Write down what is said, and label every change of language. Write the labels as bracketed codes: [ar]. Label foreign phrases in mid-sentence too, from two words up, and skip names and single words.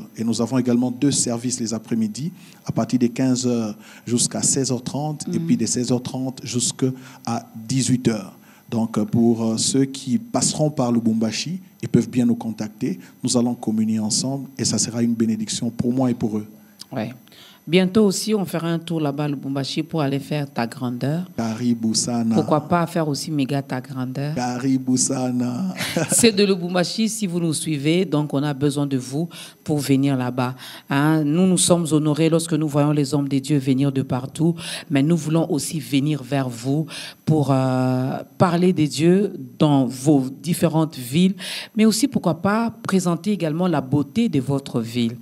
[fr] Et nous avons également 2 services les après-midi, à partir de 15h jusqu'à 16h30 et puis de 16h30 jusqu'à 18h. Donc, pour ceux qui passeront par Lubumbashi, ils peuvent bien nous contacter. Nous allons communier ensemble et ça sera une bénédiction pour moi et pour eux. Oui. Bientôt aussi, on fera un tour là-bas, le Lubumbashi, pour aller faire ta grandeur. [sw] Karibu sana. [fr] Pourquoi pas faire aussi méga ta grandeur. [sw] Karibu sana. [fr] C'est de Lubumbashi, si vous nous suivez, donc on a besoin de vous pour venir là-bas. Hein? Nous sommes honorés lorsque nous voyons les hommes de Dieu venir de partout, mais nous voulons aussi venir vers vous pour parler de Dieu dans vos différentes villes, mais aussi, pourquoi pas, présenter également la beauté de votre ville.